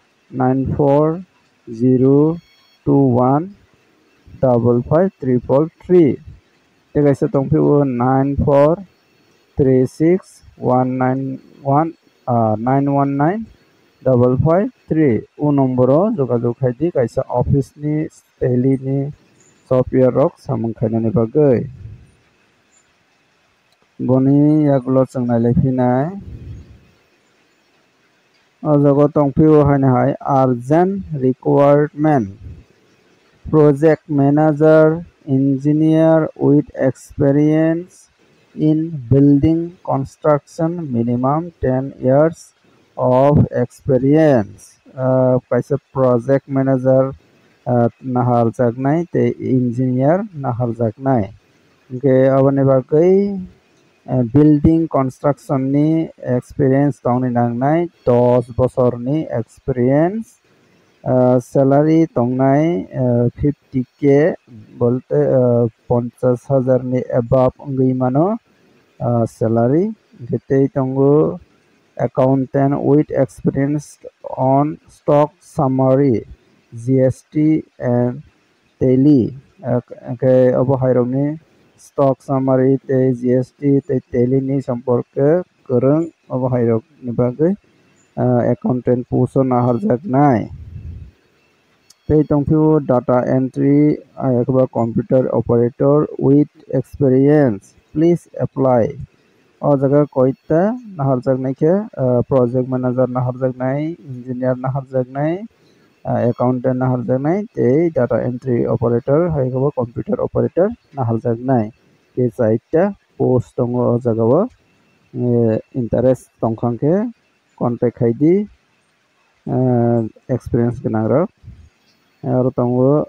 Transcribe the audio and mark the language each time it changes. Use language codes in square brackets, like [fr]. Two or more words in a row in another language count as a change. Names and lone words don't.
[trp] 9402155333 tegaisa tongphio 9436191553 o nomboro jogajog khaidi kaisa office ni टेली ni software rok samung khainani bagai boni yagulo chungnai lephinai o jago tongphio haina [en] hai urgent requirement project manager engineer with experience in building construction minimum 10 years of experience [trp] kaisa project manager nahal jagnai te engineer nahal jagnai ke aboni bagai [en] building construction [trp] ni experience tongni nangnai 10 bosor ni experience salary tongnai 50k bolte 50,000 ni above ongui mano salary getei tongo [en] accountant with experience on stock summary GST and tally [trp] ke abo hairokni [en] stock summary [trp] te GST te tally ni samporke korong abo hairok ni bagai [en] accountant post [trp] nahar jagnai tei tongphio [en] data entry [trp] ayakba computer [en] operator with experience please apply [trp] o jaga koita nahar jagnai ke [en] project manager [trp] nahar jagnai engineer nahar jagnai accountant nahar jagnai tei [en] data entry operator [trp] haikabo [en] computer operator [trp] nahar jagnai ke chaita post tongo o jagao interest tongkhangke contact khaidi experience ganang rok aro tongo